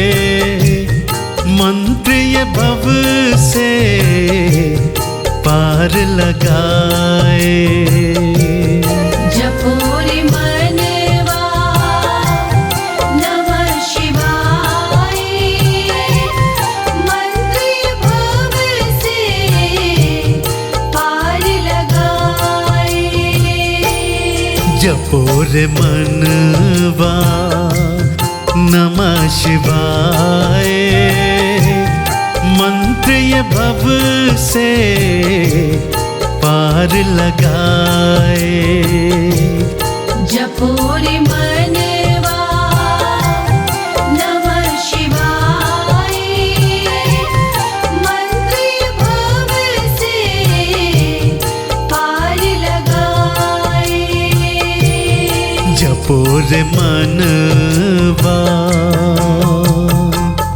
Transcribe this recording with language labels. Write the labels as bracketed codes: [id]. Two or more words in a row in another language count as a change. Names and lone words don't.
[hi] मंत्र ये भव से पार लगाए। जपो रे मनवा [sa] नमः शिवाय, [hi] मंत्र भव से पार लगाए। जपो रे मनवा [sa] नमः शिवाय, [hi] मंत्र ये भव से पार लगाए। जपो रे मनवा [sa] नमः शिवाय, [hi] मंत्र भव से पार लगाए। जपो रे मनवा।